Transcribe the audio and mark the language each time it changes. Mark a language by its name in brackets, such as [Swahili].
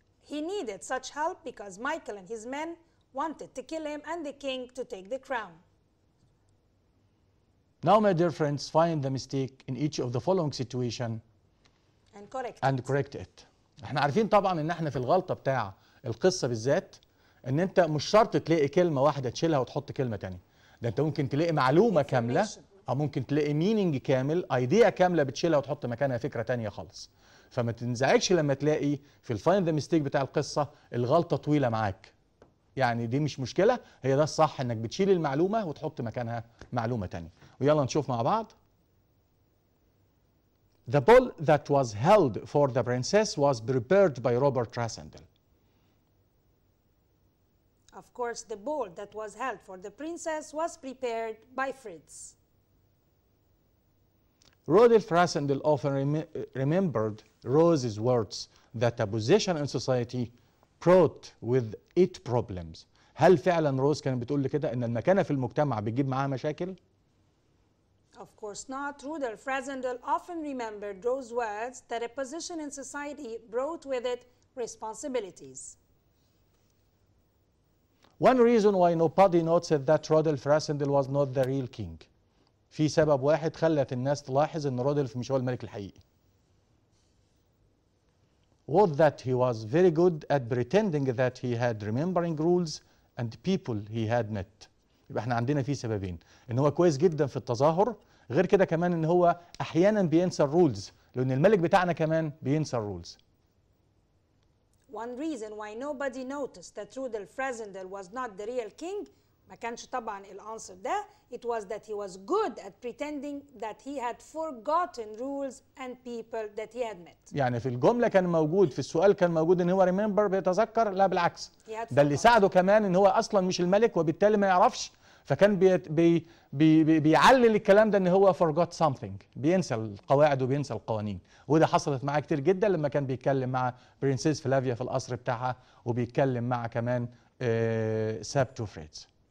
[English] He needed such help because Michael and his men wanted to kill him and the king to take the crown. Now, my dear friends, find the mistake in each of the following situation and correct it. [Arabic] احنا عارفين طبعا ان احنا في الغلطة بتاع القصة بالذات ان انت مش شرط تلاقي كلمة واحدة تشيلها وتحط كلمة تانية. ده انت ممكن تلاقي معلومة كاملة او ممكن تلاقي مينينج كامل، ايديا كاملة بتشيلها وتحط مكانها فكرة تانية خالص. فما تنزعجش لما تلاقي في الفايند ذا ميستيك بتاع القصة الغلطة طويلة معاك. يعني دي مش مشكلة، هي ده الصح انك بتشيل المعلومة وتحط مكانها معلومة تانية. ويلا نشوف مع بعض. [English] The ball that was held for the princess was prepared by Robert Rasendel. Of course, the ball that was held for the princess was prepared by Fritz. Rodolph Rasendel often remembered Rose's words that a position in society brought with it problems. [Arabic] هل فعلا روز كانت بتقول كده ان المكانة في المجتمع بتجيب معاها مشاكل؟ [English] Of course not. Rudolf Rasendel often remembered Rose's words that a position in society brought with it responsibilities. One reason why nobody noticed that Rodolph Rasendel was not the real king. [Arabic] في سبب واحد خلت الناس تلاحظ ان رودولف مش هو الملك الحقيقي. [English] Was that he was very good at pretending that he had remembering rules and people he had met. [Arabic] يبقى احنا عندنا فيه سببين، ان هو كويس جدا في التظاهر، غير كده كمان ان هو احيانا بينسى الرولز، لان الملك بتاعنا كمان بينسى الرولز. [English] One reason why nobody noticed that Rudolf Rasendel was not the real king [Arabic] ما كانش طبعا الانسر ده. [English] It was that he was good at pretending that he had forgotten rules and people that he had met. [Arabic] يعني في الجملة كان موجود، في السؤال كان موجود ان هو remember بيتذكر، لا بالعكس. ده اللي ساعده كمان ان هو اصلا مش الملك وبالتالي ما يعرفش، فكان بيعلل الكلام ده ان هو [English] forgot something، [Arabic] بينسى القواعد وبينسى القوانين. وده حصلت معاه كتير جدا لما كان بيتكلم مع برنسيس فلافيا في القصر بتاعها، وبيتكلم مع كمان سابتو فريتز.